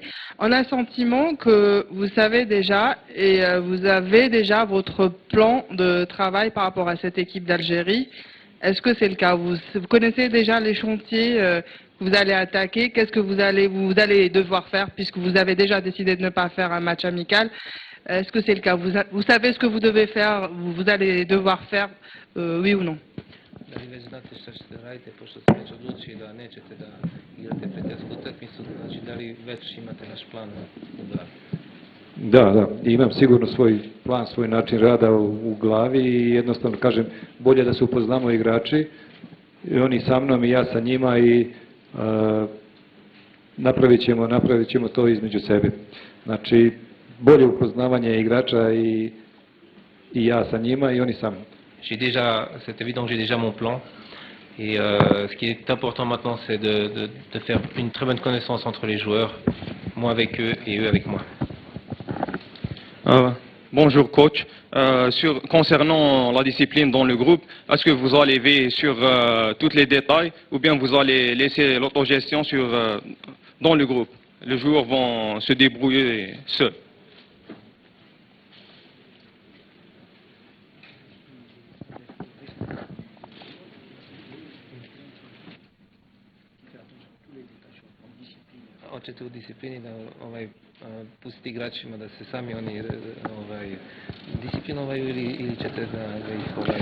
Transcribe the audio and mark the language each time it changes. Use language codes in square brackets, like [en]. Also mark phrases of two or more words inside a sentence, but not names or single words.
[fr] On a le sentiment que vous savez déjà et vous avez déjà votre plan de travail par rapport à cette équipe d'Algérie. Est-ce que c'est le cas? Vous connaissez déjà les chantiers que vous allez attaquer? Qu'est-ce que vous allez devoir faire puisque vous avez déjà décidé de ne pas faire un match amical? Est-ce que c'est le cas? Vous savez ce que vous devez faire, vous allez devoir faire, oui ou non? [sr] Da li već znate šta ćete raditi, pošto ste već odlučili da nećete da igrate prijateljsku utakmicu, znači da li već imate naš plan u glavi? Da, imam sigurno svoj plan, svoj način rada u glavi i jednostavno kažem, bolje da se upoznamo igrači, i oni sa mnom i ja sa njima i napravit ćemo to između sebe. Znači, bolje upoznavanje igrača i ja sa njima i oni sa mnom. [fr] C'est évident que j'ai déjà mon plan. Et ce qui est important maintenant, c'est de faire une très bonne connaissance entre les joueurs, moi avec eux et eux avec moi. Bonjour coach. Concernant la discipline dans le groupe, est-ce que vous allez veiller sur tous les détails ou bien vous allez laisser l'autogestion dans le groupe? Les joueurs vont se débrouiller seuls. [sr] Hoćete u disciplini da pustiti igračima da se sami oni disciplinovaju ili ćete da ih